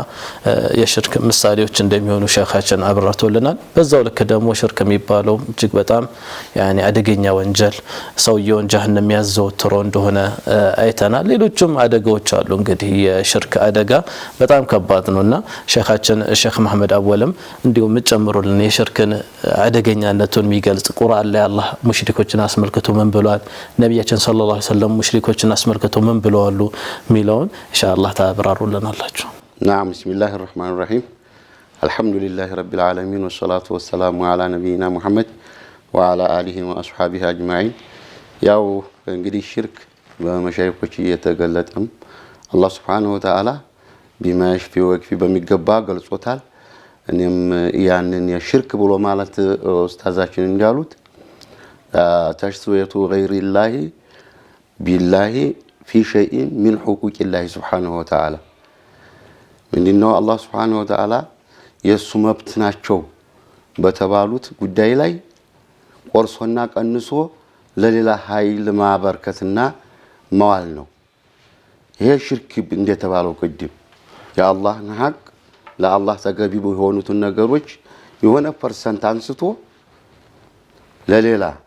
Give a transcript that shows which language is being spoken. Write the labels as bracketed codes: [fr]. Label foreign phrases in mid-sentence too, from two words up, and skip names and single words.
[am] የሽርክ ምሳሌዎች እንደሚሆኑ ሸኻችን አብራርተውልናል። በዛው ልክ ደግሞ ሽርክ የሚባለው እጅግ በጣም ያኒ አደገኛ ወንጀል ሰውየውን ጀሃነም የሚያዘወትረው እንደሆነ አይተናል። ሌሎችም አደጋዎች አሉ። እንግዲህ የሽርክ አደጋ በጣም ከባድ ነውና ሸኻችን ሼክ መሐመድ አወልም እንዲሁም ጨምሩልን የሽርክን አደገኛነቱን የሚገልጽ ቁርአን ላይ አላህ ሙሽሪኮችን አስመልክቶ ምን ብሏል፣ ነብያችን [ar] صلى الله عليه وسلم [am] ሙሽሪኮችን አስመልክቶ ምን ብለዋል ሚለውን ኢንሻአላህ ታብራሩልናላችሁ። [ar] نعم بسم الله الرحمن الرحيم الحمد لله رب العالمين والصلاة والسلام على نبينا محمد وعلى آله وأصحابه أجمعين [am] ያው እንግዲህ ሽርክ በመሻይኾች እየተገለጠም አላህ [ar] سبحانه وتعالى بما يشفي ويكفي [am] በሚገባ ገልጾታል። እኔም ያንን የሽርክ ብሎ ማለት ኡስታዛችን እንዳሉት [ar] تسوية غير الله بالله في شيء من حقوق الله سبحانه وتعالى [am] ምንድነው አላህ [ar] سبحانه وتعالى [am] የሱ መብት ናቸው በተባሉት ጉዳይ ላይ ቆርሶና ቀንሶ ለሌላ ኃይል ማበርከትና መዋል ነው። ይሄ ሽርክ እንደተባለው ቅድም የአላህን ሐቅ ለአላህ ተገቢ የሆኑትን ነገሮች የሆነ ፐርሰንት አንስቶ ለሌላ